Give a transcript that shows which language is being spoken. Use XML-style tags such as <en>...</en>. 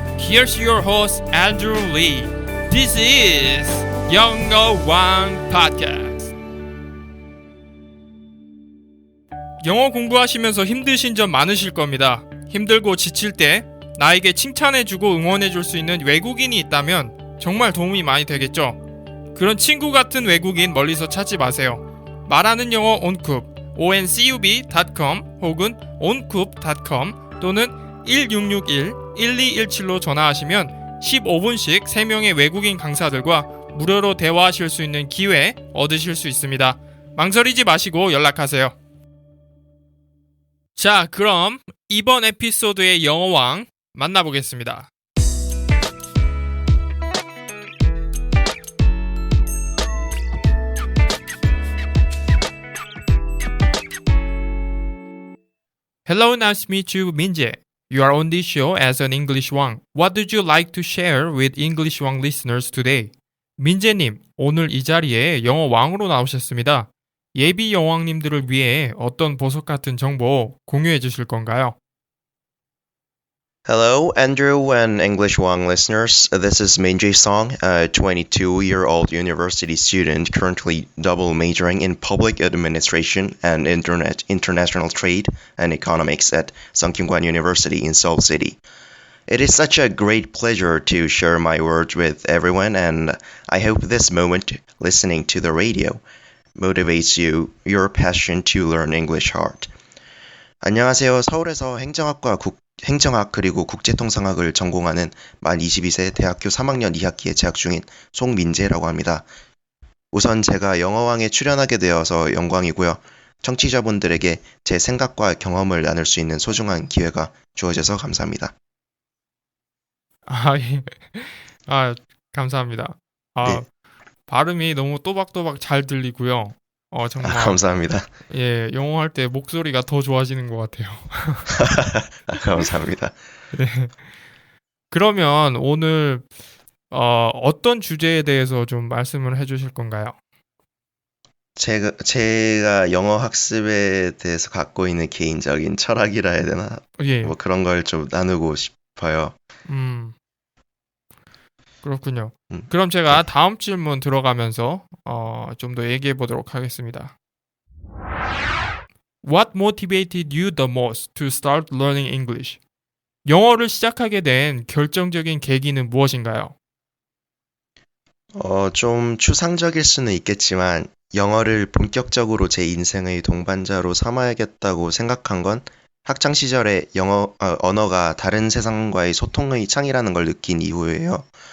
<en>Here's your host, Andrew Lee. This is 영어왕 Podcast.</en> <ko>영어 공부하시면서 힘드신 점 많으실 겁니다. 힘들고 지칠 때 나에게 칭찬해주고 응원해줄 수 있는 외국인이 있다면 정말 도움이 많이 되겠죠. 그런 친구 같은 외국인 멀리서 찾지 마세요. 말하는 영어 온쿱 oncub.com 혹은 oncoup .com 또는 1661-1217로 전화하시면 15분씩 3명의 외국인 강사들과 무료로 대화하실 수 있는 기회 얻으실 수 있습니다. 망설이지 마시고 연락하세요. 자, 그럼 이번 에피소드의 영어왕 만나보겠습니다.</ko> <en>Hello, nice to meet you, 민재. You are on this show as an English Wang. What would you like to share with English Wang listeners today?</en> <ko>민재님, 오늘 이 자리에 영어 왕으로 나오셨습니다. 예비 여왕님들을 위해 어떤 보석 같은 정보 공유해 주실 건가요?</ko> <en>Hello, Andrew and English Wang listeners. This is Min-jae Song, a 22-year-old university student currently double majoring in public administration and international trade and economics at Sungkyunkwan University in Seoul City. It is such a great pleasure to share my words with everyone, and I hope this moment listening to the radio motivates your passion to learn English hard.</en> <ko>안녕하세요. 서울에서 행정학 그리고 국제통상학을 전공하는 만 22세 대학교 3학년 2학기에 재학 중인 송민재라고 합니다. 우선 제가 영어왕에 출연하게 되어서 영광이고요. 청취자분들에게 제 생각과 경험을 나눌 수 있는 소중한 기회가 주어져서 감사합니다. 예. 감사합니다. 네. 발음이 너무 또박또박 잘 들리고요. 정말 감사합니다. 예, 영어 할 때 목소리가 더 좋아지는 것 같아요. 감사합니다. 네. 그러면 오늘 어떤 주제에 대해서 좀 말씀을 해주실 건가요? 제가 영어 학습에 대해서 갖고 있는 개인적인 철학이라 해야 되나? 예. 뭐 그런 걸 좀 나누고 싶어요. 그렇군요. 그럼 제가 네. 다음 질문 들어가면서 좀 더 얘기해 보도록 하겠습니다.</ko> <en>What motivated you the most to start learning English?</en> <ko>영어를 시작하게 된 결정적인 계기는 무엇인가요? 좀 추상적일 수는 있겠지만 영어를 본격적으로 제 인생의 동반자로 삼아야겠다고 생각한 건 학창 시절에 언어가 다른 세상과의 소통의 창이라는 걸 느낀 이후예요.</ko>